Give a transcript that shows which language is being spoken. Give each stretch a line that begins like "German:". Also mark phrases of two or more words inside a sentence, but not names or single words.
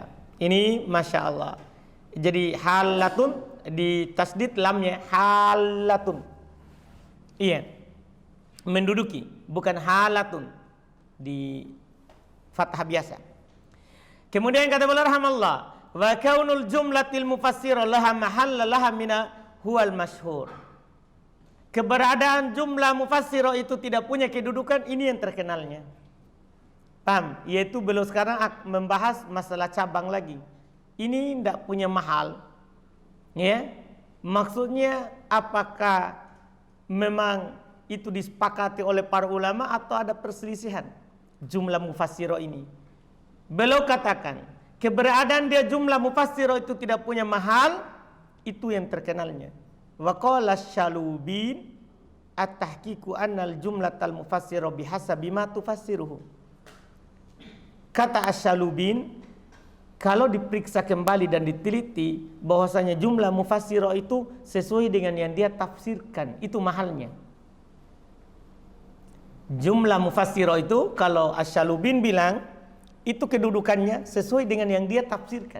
Indonesian: Ini
Arabic: ما شاء الله.
Indonesian: Jadi halatun di tasdid lamnya halatun. Iya. Menduduki, bukan halatun di fathah biasa. Kemudian kata beliau rahimahullah,
Arabic: وكون الجملة المفسرة لها محلا لها من هو المشهور.
Indonesian: Keberadaan jumlah mufassirah itu tidak punya kedudukan, ini yang terkenalnya. Paham? Yaitu beliau sekarang membahas masalah cabang lagi. Ini tidak punya mahal. Ya. Maksudnya apakah memang itu disepakati oleh para ulama atau ada perselisihan jumlah mufassirah ini? Beliau katakan, keberadaan dia jumlah mufassirah itu tidak punya mahal, itu yang terkenalnya.
Arabic: وقال شلوبين التحقيق أن الجملة المفسرة بحسب ما تفسره.
Indonesian: Kata Asy-Syalubin, kalau diperiksa kembali dan diteliti bahwasanya jumlah mufassirah itu sesuai dengan yang dia tafsirkan, itu mahalnya. Jumlah mufassirah itu kalau Asy-Syalubin bilang itu kedudukannya sesuai dengan yang dia tafsirkan.